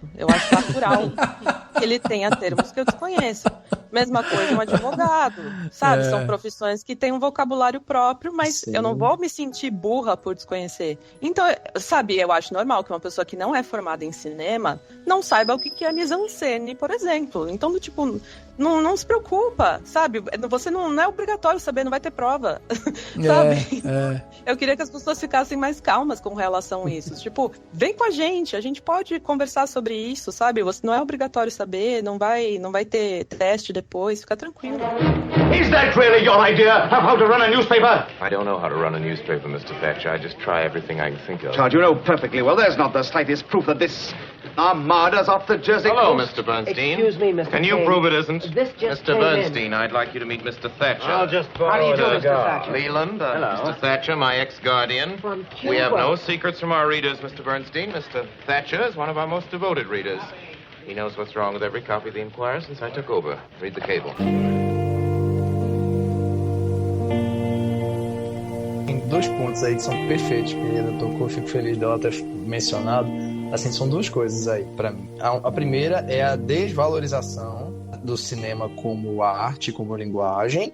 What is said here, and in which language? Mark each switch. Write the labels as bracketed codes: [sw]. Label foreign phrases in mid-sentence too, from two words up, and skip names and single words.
[pt] Eu acho natural que ele tenha termos que eu desconheço. Mesma coisa um advogado, sabe? São profissões que têm um vocabulário próprio, mas sim, eu não vou me sentir burra por desconhecer. Então, sabe, eu acho normal que uma pessoa que não é formada em cinema não saiba o que é mise-en-scène, por exemplo. Então, tipo, não se preocupa, sabe? Você não é obrigatório saber, não vai ter prova, sabe? Eu queria que as pessoas ficassem mais calmas com relação a isso. Tipo, vem com a gente pode conversar sobre isso, sabe? Você não é obrigatório saber, não vai ter teste depois, fica tranquilo. [en] Is that really your idea of how to run a newspaper? I don't know how to run a newspaper, Mr. Thatcher. I just try everything I can think of. Charles, you know perfectly well there's not the slightest proof that this armada's off the Jersey Hello, coast. Mr. Bernstein. Excuse me, Mr. Can you prove it isn't? This just Mr. Bernstein, I'd like you to meet Mr. Thatcher. I'll just borrow How do you do, a Mr. cigar. Thatcher? Leland, Mr. Thatcher, my ex-guardian. From Cuba. We have no secrets from our readers, Mr. Bernstein. Mr. Thatcher is one of our most devoted readers. He knows what's wrong with every copy of the Enquirer since I took over. Read the cable. [pt] Tem dois pontos aí que são perfeitos que ela tocou, fico feliz dela ter mencionado. Assim, são duas coisas aí pra mim. A primeira é a desvalorização do cinema como arte, como linguagem.